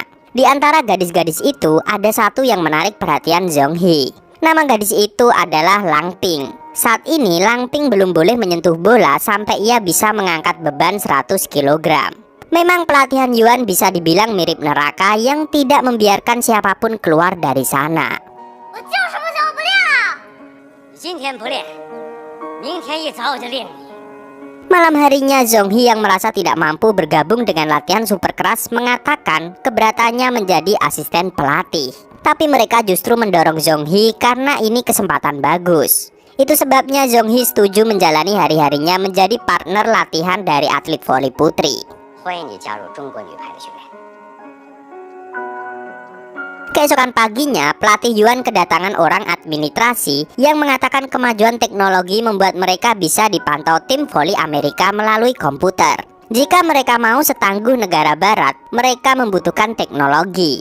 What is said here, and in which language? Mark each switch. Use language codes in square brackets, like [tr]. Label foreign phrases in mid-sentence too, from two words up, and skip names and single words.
[id] Di antara gadis-gadis itu ada satu yang menarik perhatian Zhong He. Nama gadis itu adalah Lang Ping. Saat ini Lang Ping belum boleh menyentuh bola sampai ia bisa mengangkat beban 100 kg. Memang pelatihan Yuan bisa dibilang mirip neraka yang tidak membiarkan siapapun keluar dari sana. [zh] 我叫什么叫不练啊？今天不练，明天一早我就练你。 [id] Malam harinya Zhong He yang merasa tidak mampu bergabung dengan latihan super keras mengatakan keberatannya menjadi asisten pelatih. Tapi mereka justru mendorong Zhong He karena ini kesempatan bagus. Itu sebabnya Zhong He setuju menjalani hari-harinya menjadi partner latihan dari atlet voli putri. [zh] 欢迎你加入中国女排的训练。 [id] Keesokan paginya, pelatih Yuan kedatangan orang administrasi yang mengatakan kemajuan teknologi membuat mereka bisa dipantau tim voli Amerika melalui komputer. Jika mereka mau setangguh negara barat, mereka membutuhkan teknologi.